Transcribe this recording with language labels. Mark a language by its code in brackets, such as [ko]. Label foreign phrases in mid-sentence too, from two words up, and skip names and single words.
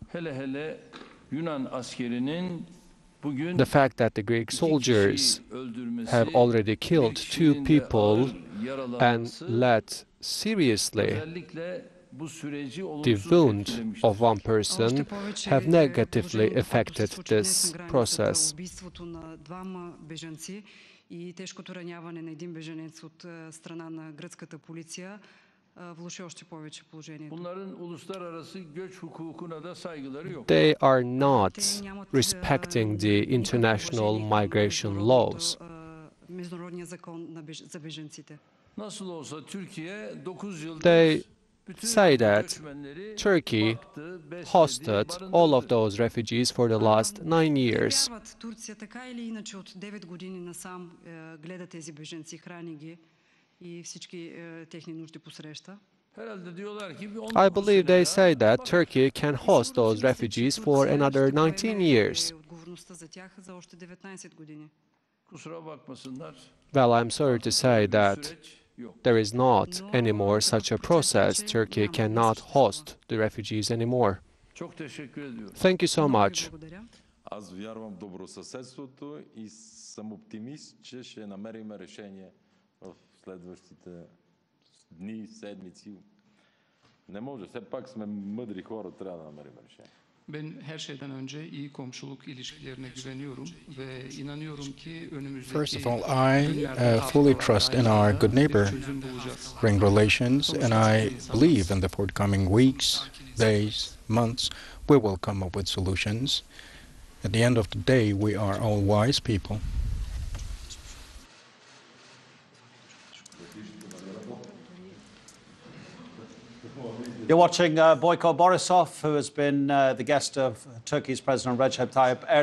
[en] The fact that the Greek soldiers have already killed 2 people and let seriously the wound of 1 person have negatively affected this process. [bg] И тежкото раняване на един беженец от страна на гръцката полиция влоши още повече положението. [en] They are not respecting the international migration laws. [bg] Международния закон за беженците. [en] They say that Turkey hosted all of those refugees for the last 9 years. [bg] Турция така или иначе от 9 години насам гледа тези беженци, храни ги и всички техни нужди посреща. [en] I believe they say that Turkey can host those refugees for another 19 years. [bg] Отговорността за тях за още 19 години. [en] Well, I'm sorry to say that there is not anymore such a process. Turkey cannot host the refugees anymore. Thank you so much. [bg] Аз вярвам в добросъседството и съм оптимист, че ще намерим решение в следващите дни, седмици. Не може, все пак сме мъдри хора, трябва да намерим решение. [tr] Ben her şeyden önce iyi komşuluk ilişkilerine güveniyorum ve inanıyorum ki önümüzdeki [en] First of all, I fully trust in our good neighboring relations, and I believe in the forthcoming weeks, days, months, we will come up with solutions. At the end of the day, we are all wise people. You're watching Boyko Borisov, who has been the guest of Turkey's President Recep Tayyip Erdoğan.